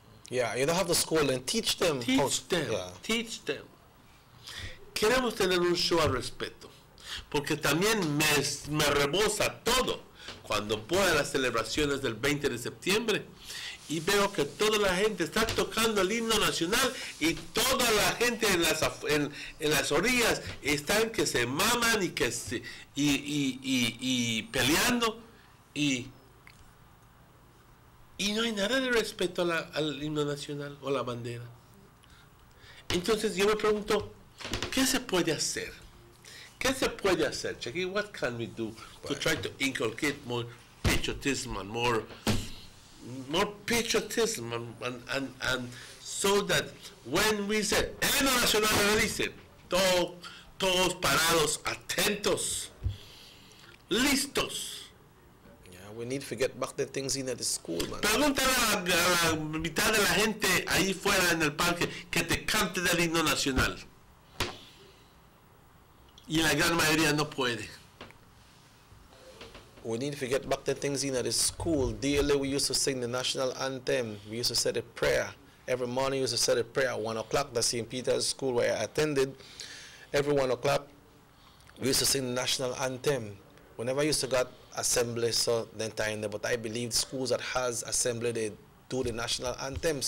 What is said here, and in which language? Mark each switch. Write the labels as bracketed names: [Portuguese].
[English] Yeah, you don't have to school and teach them. Teach them. [Spanish] queremos tener un show al respecto, porque también me rebosa todo cuando voy a las celebraciones del 20 de septiembre y veo que toda la gente está tocando el himno nacional y toda la gente en las orillas están que se maman y que y peleando y no hay nada de respeto al himno nacional o la bandera. Entonces yo me pregunto, ¿qué se puede hacer? ¿Qué se puede hacer, Chucky? [English] What can we do to try to inculcate more patriotism and more patriotism and so that when we say [Spanish] el himno nacional dice todos parados, atentos, listos. [English] We need to get back the things in at the school, man. [Spanish] Pregúntale a la mitad de la gente ahí fuera en el parque que te cante del himno nacional. Y la gran mayoría no puede. [English] We need to get back the things in at the school. Daily we used to sing the national anthem. We used to say the prayer. Every morning we used to say the prayer at 1 o'clock. That's St. Peter's School where I attended. Every 1 o'clock we used to sing the national anthem. Whenever I used to get assembly, so then time there, but I believe schools that has assembly, they do the national anthem.